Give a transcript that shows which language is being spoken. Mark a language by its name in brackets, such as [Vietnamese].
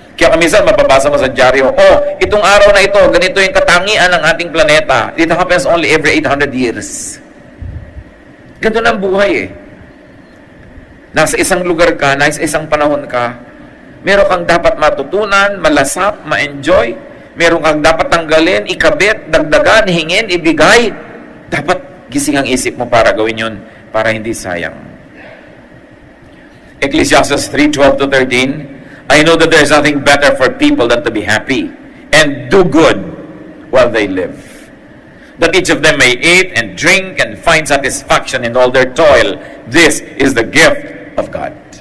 [Filipino] Kaya minsan mababasa mo sa dyaryo, itong araw na ito, ganito yung katangian ng ating planeta. [English] It happens only every 800 years. [Filipino] Ganito na ang buhay eh. Nasa isang lugar ka, nasa isang panahon ka, meron kang dapat matutunan, malasap, ma-enjoy, meron kang dapat tanggalin, ikabit, dagdagan, hingin, ibigay. Dapat gising ang isip mo para gawin yun, para hindi sayang. [English] Ecclesiastes 3:12-13, I know that there's nothing better for people than to be happy and do good while they live. That each of them may eat and drink and find satisfaction in all their toil. This is the gift of God.